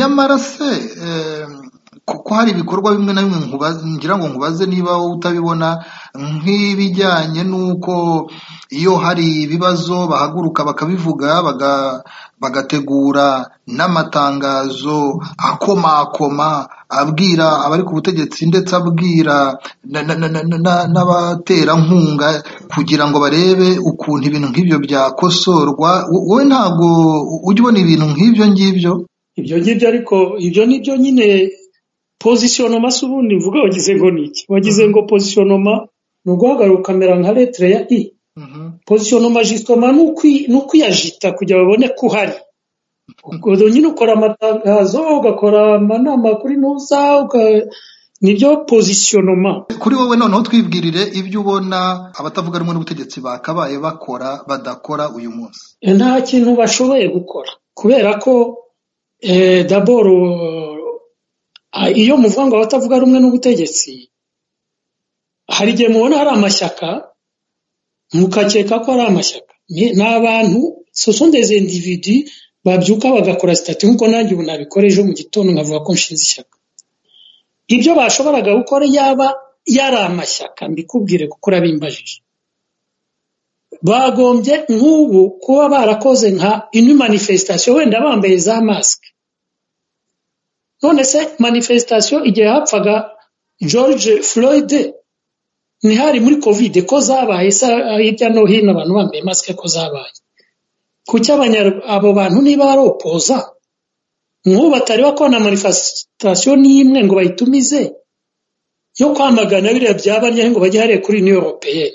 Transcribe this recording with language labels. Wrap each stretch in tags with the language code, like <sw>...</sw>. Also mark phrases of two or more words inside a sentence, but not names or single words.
<rw>Nyamara se kuko hari ibikorwa bimwe na bimwe ngira ngo nkubaze niba wowe utabibona, nk'ibijyanye n'uko iyo hari ibibazo bahaguruka bakabivuga, bagategura n'amatangazo akomakoma abwira abari ku butegetsi ndetse abwira n'abaterankunga kugira ngo barebe ukuntu ibintu nk'ibyo byakosorwa. Wowe ntabwo ujya ubona ibintu nk'ibyo ngibyo? Ibyo ngibyo ariko ibyo nibyo nyine positionnement se ubundi mvuga wagize ngo niki? Wagize ngo positionnement ni uguhagarara ukamera nka lettre ya I.</rw> <fr>Positionnement justement</fr> <rw>ni ukwiyajita kugira babone ko uhari. Ubwo nyine ukora amatangazo, ugakora amanama kuri nuza, nibyo positionnement. Kuri wowe noneho twibwirire ibyo ubona abatavuga rumwe n'ubutegetsi bakabaye bakora badakora uyu munsi. Nta kintu bashoboye gukora kubera ko d'abord iyo muvuga ngo abatavuga rumwe n'ubutegetsi, hari igihe mubona hari amashyaka mukakeka ko ari amashyaka. Ni abantu,</rw> <fr>ce sont des individus</fr> <rw>babyuka bagakora statut nkuko nanjye ubu nabikora ejo mu gitondo nkavuga ko nshinze ishyaka. Ibyo bashoboraga gukora yaba yari amashyaka mbikubwire kuko urabimbajije. Bagombye nk'ubu kuba barakoze nka</rw> <fr>une manifestation</fr> <rw>wenda bambaye za masque. None se manifestation igihe hapfaga George Floyd ntihari muri covid ko zabaye hirya no hino abantu bambaye masque ko zabaye. Kuki abo bantu niba ari opoza nk'ubu batari bakora manifestation n'imwe ngo bayitumize yo kwamagana biriya byabanye ngo bajye hariya kuri Union Européenne?</rw>